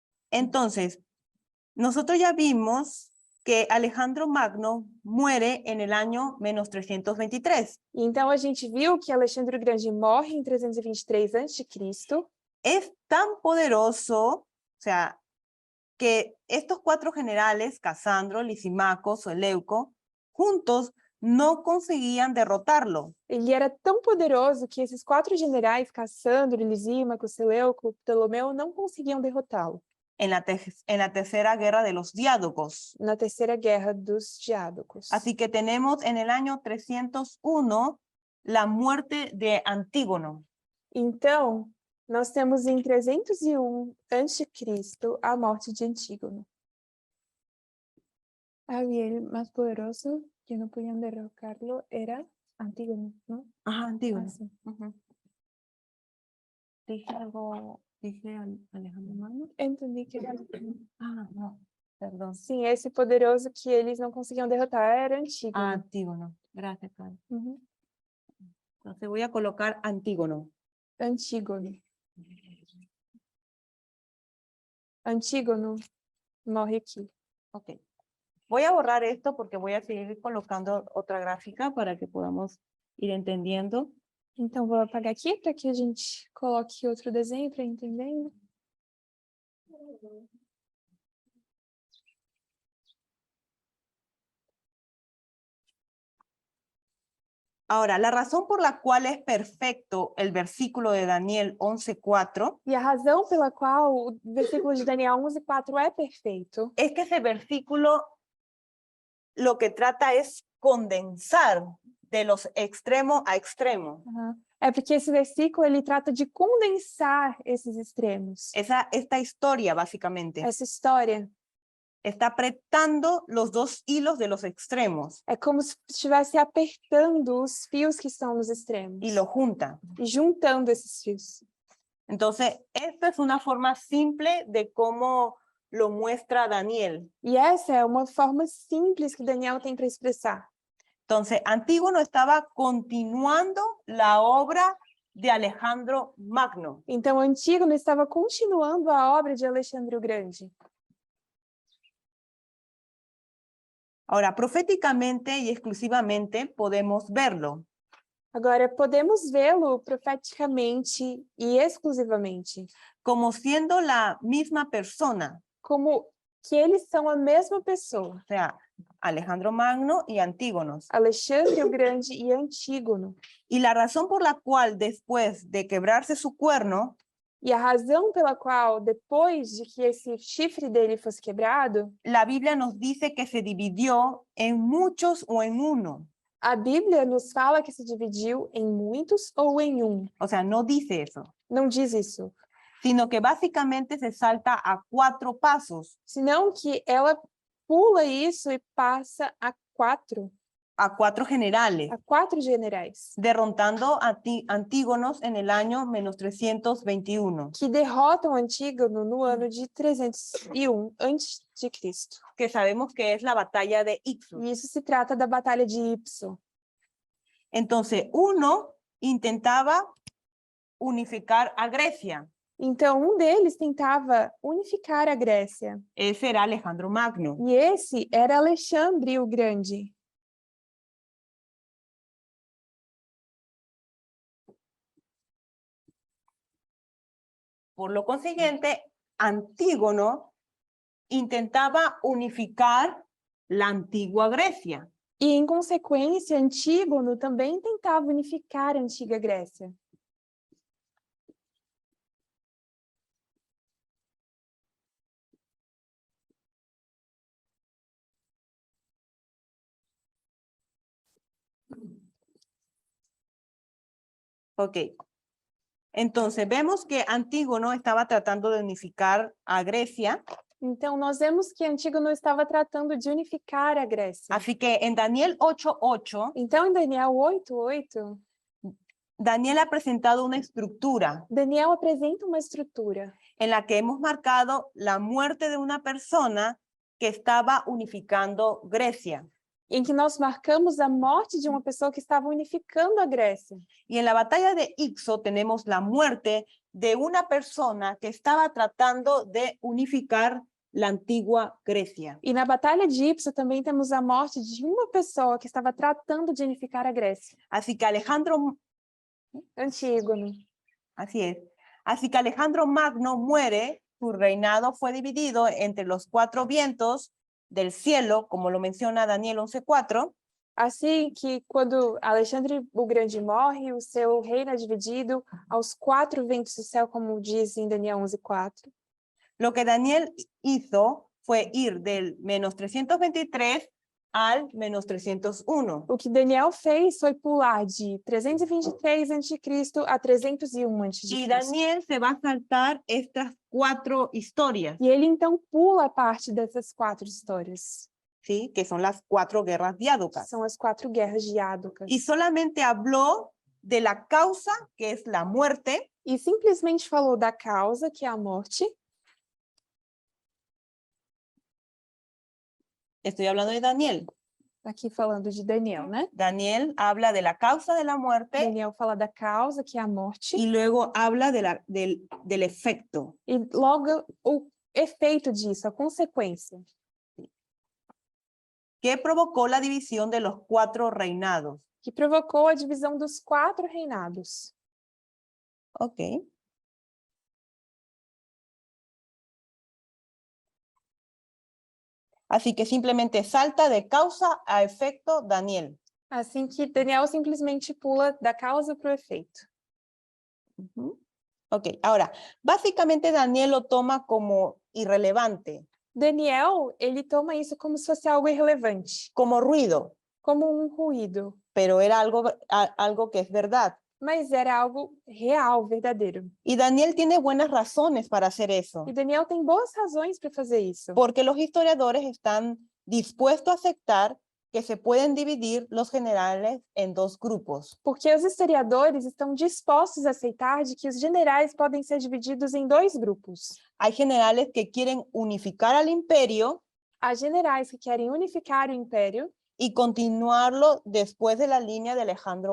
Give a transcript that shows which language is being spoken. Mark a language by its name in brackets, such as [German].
[Spanish] Entonces, nosotros ya vimos que Alejandro Magno muere en el año menos 323. [Portuguese] E então a gente viu que Alexandre o Grande morre em 323 a.C. [Spanish] Es tan poderoso, o sea, que estos 4 generales, Casandro, Lisimaco, Seleuco, juntos no conseguían derrotarlo. [Portuguese] Ele era tão poderoso que esses 4 generais, Cassandro, Lisímaco, Seleuco, Ptolomeu, não conseguiam derrotá-lo [Spanish] En la tercera guerra de los diádocos. [Portuguese] na Terceira Guerra dos Diádocos. [Spanish] Así que tenemos en el año 301 la muerte de Antígono. [Portuguese] Então, nós temos em 301 a.C. a morte de Antígono. [Spanish] Y el más poderoso que no podían derrocarlo era Antígono, ¿no? Ajá, Antígono. Ah, sí. Ujú. Dije algo, dije Alejandro Magno. Entendí que era... Ah, no, perdón. [Portuguese] Sim, esse poderoso que eles não conseguiam derrotar era Antígono. [Spanish] Ah, Antígono. Gracias, Karen. Uhum. Entonces voy a colocar Antígono. Antígono. [Portuguese] Antígono morre aqui. Ok. [Spanish] Voy a borrar esto porque voy a seguir colocando otra gráfica para que podamos ir entendiendo. [Portuguese] Então, vou apagar aqui para que a gente coloque outro desenho para entender. [Spanish] Ahora, la razón por la cual es perfecto el versículo de Daniel 11:4 [Portuguese] E a razão pela qual o versículo de Daniel 11:4 é perfeito [Spanish] es que ese versículo lo que trata es condensar de los extremos a extremos. [Portuguese] é porque esse versículo ele trata de condensar esses extremos. [Spanish] Esta historia, básicamente, [Portuguese] Essa história [Spanish] está apretando los dos hilos de los extremos [Portuguese] é como se estivesse apertando os fios que estão nos extremos [Spanish] y lo junta. [Portuguese] e juntando esses fios. [Spanish] Entonces, esta es una forma simple de cómo lo muestra Daniel. [Portuguese] E essa é uma forma simples que Daniel tem para expressar. [Spanish] Entonces, Antígono estaba continuando la obra de Alejandro Magno. [Portuguese] Então, Antígono estava continuando a obra de Alexandre o Grande. [Spanish] Ahora, proféticamente y exclusivamente podemos verlo. [Portuguese] Agora, podemos vê-lo profeticamente e exclusivamente, [Spanish] Como siendo la misma persona, [Portuguese] como que eles são a mesma pessoa, [Spanish] o sea, Alejandro Magno y Antígonos. [Portuguese] Alexandre o Grande e Antígono. [Spanish] Y la razón por la cual después de quebrarse su cuerno, [Portuguese] E a razão pela qual, depois de que esse chifre dele fosse quebrado, [Spanish] la Biblia nos dice que se dividió en muchos o en uno. [Portuguese] a Bíblia nos fala que se dividiu em muitos ou em um. [Spanish] O sea, no dice eso, [Portuguese] Não diz isso. [Spanish] sino que básicamente se salta a 4 pasos, [Portuguese] Senão que ela pula isso e passa a 4 [Spanish] generales, [Portuguese] generais, [Spanish] derrotando a Antígonos en el año menos 321, [Portuguese] que derrotam Antígono no ano de 301 a.C. [Spanish] que sabemos que es la batalla de Ixos. [Portuguese] E isso se trata da Batalha de Ipso. [Spanish] Entonces, uno intentaba unificar a Grecia. [Portuguese] Então, um deles tentava unificar a Grécia. [Spanish] Ese era Alejandro Magno. [Portuguese] E esse era Alexandre o Grande. [Spanish] Por lo consiguiente, Antígono intentaba unificar la antigua Grecia. [Portuguese] E, em consequência, Antígono também tentava unificar a antiga Grécia. [Spanish] Ok. Entonces, vemos que Antígono estaba tratando de unificar a Grecia. [Portuguese] Então, nós vemos que Antígono estava tratando de unificar a Grécia. [Spanish] Así que en Daniel 8:8, [Portuguese] Então, em Daniel 8:8, [Spanish] Daniel ha presentado una estructura [Portuguese] Daniel apresenta uma estrutura [Spanish] en la que hemos marcado la muerte de una persona que estaba unificando Grecia. [Portuguese] em que nós marcamos a morte de uma pessoa que estava unificando a Grécia. [Spanish] Y en la batalla de Ixo tenemos la muerte de una persona que estaba tratando de unificar la antigua Grecia. [Portuguese] E na Batalha de Ipso também temos a morte de uma pessoa que estava tratando de unificar a Grécia. [Spanish] Así que Alejandro, Antígono. así es. Así que Alejandro Magno muere, su reinado fue dividido entre los 4 vientos del cielo, como lo menciona Daniel 11:4, [Portuguese] Assim que quando Alexandre o Grande morre, o seu reino é dividido aos 4 ventos do céu, como diz em Daniel 11:4. [Spanish] Lo que Daniel hizo fue ir del menos 323 al menos 301. [Portuguese] O que Daniel fez foi pular de 323 a.C. a 301 a.C. [Spanish] Y Daniel se va a saltar estas 4 historias, [Portuguese] E ele então pula parte dessas 4 histórias. [Spanish] ¿sí? Que son las 4 guerras diáducas. [Portuguese] São as 4 guerras diádocas. [Spanish] Y solamente habló de la causa, que es la muerte, [Portuguese] E simplesmente falou da causa, que é a morte. [Spanish] estoy hablando de Daniel. [Portuguese] Aqui falando de Daniel, né? [Spanish] Daniel habla de la causa de la muerte [Portuguese] Daniel fala da causa, que é a morte. [Spanish] y luego habla del efecto. [Portuguese] E logo o efeito disso, a consequência. [Spanish] Que provocó la división de los 4 reinados. [Portuguese] Que provocou a divisão dos 4 reinados. Ok. [Spanish] Así que simplemente salta de causa a efecto Daniel. [Portuguese] Assim que Daniel simplesmente pula da causa para o efeito. [Spanish] Ujú. Ok, ahora, básicamente Daniel lo toma como irrelevante, [Portuguese] Daniel, ele toma isso como se fosse algo irrelevante, [Spanish] como ruido, [Portuguese] como um ruído, [Spanish] pero era algo que es verdad. [Portuguese] mas era algo real, verdadeiro. [Spanish] Y Daniel tiene buenas razones para hacer eso, [Portuguese] E Daniel tem boas razões para fazer isso. [Spanish] porque los historiadores están dispuestos a aceptar que se pueden dividir los generales en 2 grupos. [Portuguese] Porque os historiadores estão dispostos a aceitar de que os generais podem ser divididos em 2 grupos. [Spanish] Hay generales que quieren unificar al imperio [Portuguese] Há generais que querem unificar o império [Spanish] y continuarlo después de la línea de Alejandro